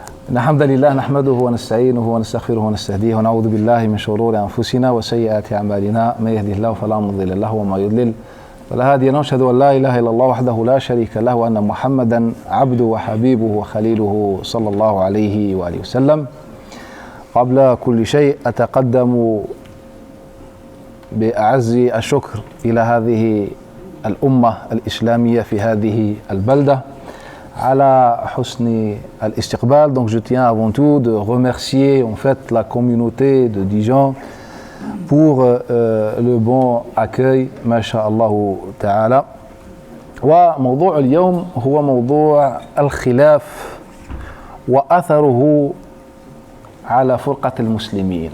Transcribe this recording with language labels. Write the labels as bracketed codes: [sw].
[ar] إن الحمد لله نحمده ونستعينه ونستغفره ونستهديه ونعوذ بالله من شرور أنفسنا وسيئات أعمالنا، من يهده الله فلا مضل له وما يضلل فلا هادي له، أشهد أن لا إله إلا الله وحده لا شريك له وأن محمدا عبده وحبيبه وخليله صلى الله عليه وآله وسلم. قبل كل شيء أتقدم بأعز الشكر إلى هذه الأمة الإسلامية في هذه البلدة على حسن الاستقبال. [fr] Donc je tiens avant tout de remercier en fait la communauté de Dijon pour le bon accueil [ar] ما شاء الله تعالى. وموضوع اليوم هو موضوع الخلاف وأثره على فرقة المسلمين.